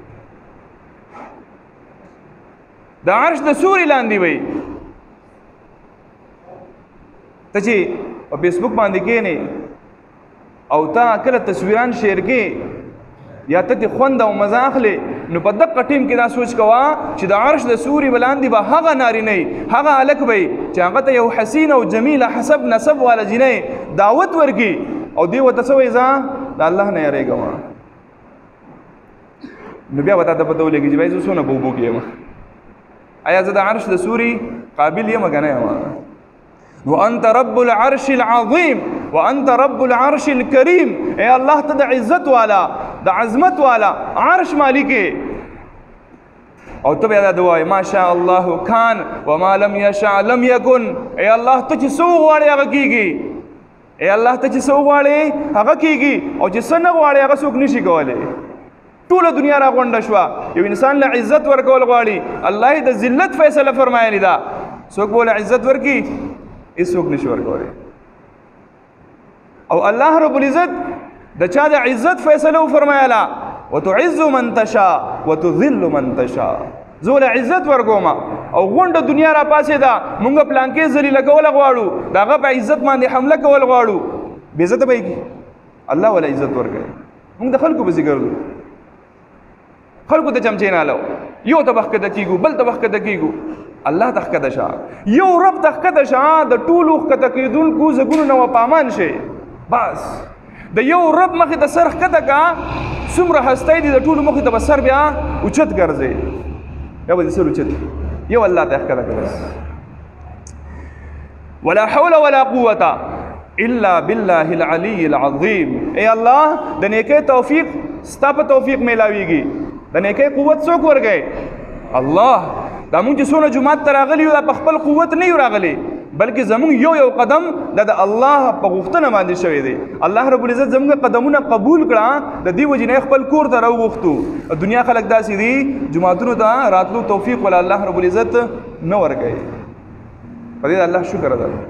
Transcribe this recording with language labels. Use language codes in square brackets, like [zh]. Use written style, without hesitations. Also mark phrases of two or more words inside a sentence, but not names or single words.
[ps] د عرش د سوري لاندې وی ته چې په فیسبوک باندې کښېنې او تا کله تصویران شیر کې یا ته خوند او مزه اخلې نو په دقه ټیم کې دا سوچ کوه چې د عرش د سوري بلاندې به هغه نارینه هغه هلک به چې هغه ته یو حسین او جمیله حسب نسب والا جنۍ دعوت ورکړي او دی ورته څه وایي زه د الله نه یېرېږم نو بیا به تا ته پته ولګي چې بھائی زه څونه په اوبو کې یم آیا زه د عرش د سوري قابل یم که نه یم وانت [ar] رب العرش العظیم وانت رب العرش الکریم [ps] اے اللہ ته د عزت والا د عظمت والا عرش مالک او ته بیا دا دعا [ar] ما شاء الله کان وما لم یشاء لم یکن [ps] اے الله ته چې څه وغواړې هغه کېږي اے الله ته چې څه وغواړې هغه کېږي او چې څه نه غواړې هغه څوک نشي کولی ټوله دنیا را غونډه شوه یو انسان له عزت ورکول غواړي الله یې د ذلت فیصله فرمایلې ده څوک به له عزت ورکړي هېڅوک نشي ورکولی او الله رب العزت د چا د عزت فیصله وفرمایله [ar] وتعز من تشاء وتذل من تشاء [ps] زه له عزت ورکوم او غونډه دنیا را پاسېده مونږ پلانکې ذلیله کوله غواړو د هغه په عزت باندې حمله کول غواړو بې عزته به یې کړي الله وله عزت ورکوي مونږ د خلکو پسې ګرځو خلکو ته چمچې نالو یو ته به ښکته کېږو بل ته به ښکته کېږو الله ته ښکته شه یو رب ته ښکته شه د ټولو ښکته کېدونکو ځګونو نه به پامان شي بس د یو رب مخې ته سر ښکته که څومره هستی دي د ټولو مخې ته به سر بیا اوچت ګرځې بیا به دې سر اوچت یو الله ته ښکته که بس [ar] ولا حول ولا قوة الا بالله العلي العظیم [ps] ای الله د نیکۍ توفیق ستا په توفیق میلاویږي د نیکۍ قوت څوک ورکوي الله دا مونږ چې څونه جومات ته راغلي یو دا په خپل قوت نه یو راغلی بلکې زمونږ یو قدم دا د الله په غوښتنه باندې شوی دی الله رب العزت زمونږ قدمونه قبول کړه د دې وجې نه خپل کور ته راوغوښتو دنیا خلک داسې دي جوماتونو ته راتلو توفیق ولا الله رب العزت نه ورکوي په دې الله شکر ادا